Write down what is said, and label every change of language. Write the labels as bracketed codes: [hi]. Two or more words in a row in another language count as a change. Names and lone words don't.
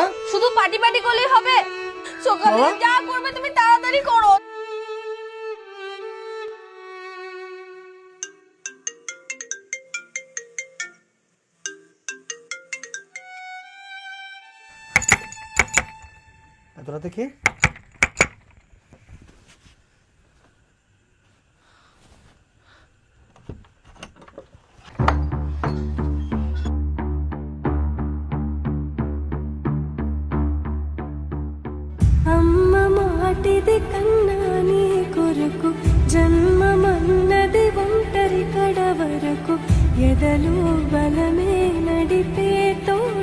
[bn] শুধু পাটি পাটি করলেই হবে? সকালে যা করবে তুমি তাড়াতাড়ি করো। এত রাতে কে? [te] అమ్మ మాటిది కన్నా నీ కొరకు జన్మమన్నది ఒంటరి కడ వరకు ఎదలు బలమే నడిపే